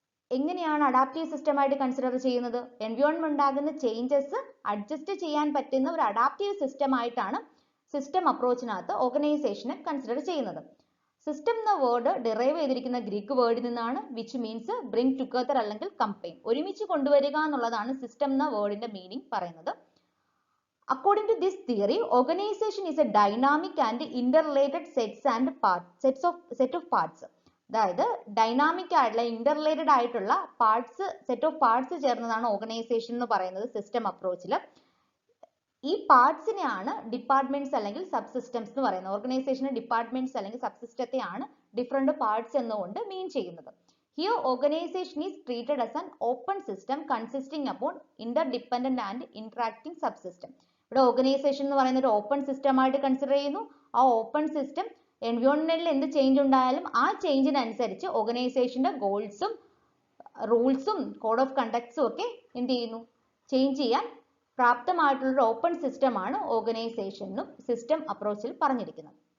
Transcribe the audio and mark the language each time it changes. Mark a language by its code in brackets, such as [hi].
[ml] എങ്ങനെയാണ് adaptive system ആയിട്ട് consider ചെയ്യുന്നത്? എൻവയോൺമെന്റ് ഉണ്ടാകുന്ന ചേഞ്ചസ് അഡ്ജസ്റ്റ് ചെയ്യാൻ പറ്റുന്ന ഒരു അഡാപ്റ്റീവ് സിസ്റ്റം ആയിട്ടാണ് സിസ്റ്റം അപ്രോച്ചിനകത്ത് ഓർഗനൈസേഷനെ കൺസിഡർ ചെയ്യുന്നത്. സിസ്റ്റം എന്ന വേർഡ് ഡിറൈവ് ചെയ്തിരിക്കുന്ന ഗ്രീക്ക് വേർഡിൽ നിന്നാണ്, [en] which means bring together [ml] അല്ലെങ്കിൽ കമ്പൈൻ, ഒരുമിച്ച് കൊണ്ടുവരിക എന്നുള്ളതാണ് സിസ്റ്റം എന്ന വേർഡിന്റെ മീനിങ് പറയുന്നത്. [en] According to this theory, organization is a dynamic and interrelated set of parts. [ml] അതായത് ഡൈനാമിക് ആയിട്ടുള്ള ഇന്റർറിലേറ്റഡ് ആയിട്ടുള്ള സെറ്റ് ഓഫ് പാർട്സ് ചേർന്നതാണ് ഓർഗനൈസേഷൻ എന്ന് പറയുന്നത് സിസ്റ്റം അപ്രോച്ചിൽ. ഈ പാർട്സിനെയാണ് ഡിപ്പാർട്ട്മെന്റ്സ് അല്ലെങ്കിൽ സബ് സിസ്റ്റംസ് എന്ന് പറയുന്നത്. ഓർഗനൈസേഷന്റെ ഡിപ്പാർട്ട്മെന്റ്സ് അല്ലെങ്കിൽ സബ് സിസ്റ്റത്തെയാണ് ഡിഫറെന്റ് പാർട്സ് എന്നുകൊണ്ട് മീൻ ചെയ്യുന്നത്. [en] Here, organization is treated as an open system consisting upon interdependent and interacting subsystem. [ml] ഇവിടെ ഓർഗനൈസേഷൻ എന്ന് പറയുന്ന ഒരു ഓപ്പൺ സിസ്റ്റം ആയിട്ട് കൺസിഡർ ചെയ്യുന്നു. ആ ഓപ്പൺ സിസ്റ്റം എൻവയോൺമെന്റിൽ എന്ത് ചേഞ്ച് ഉണ്ടായാലും ആ ചേഞ്ചിനനുസരിച്ച് ഓർഗനൈസേഷന്റെ ഗോൾസും റൂൾസും കോഡ് ഓഫ് കണ്ടക്ട്സും ഒക്കെ എന്ത് ചെയ്യുന്നു, ചേഞ്ച് ചെയ്യാൻ പ്രാപ്തമായിട്ടുള്ള ഓപ്പൺ സിസ്റ്റം ആണ് ഓർഗനൈസേഷനും സിസ്റ്റം അപ്രോച്ചിൽ പറഞ്ഞിരിക്കുന്നത്.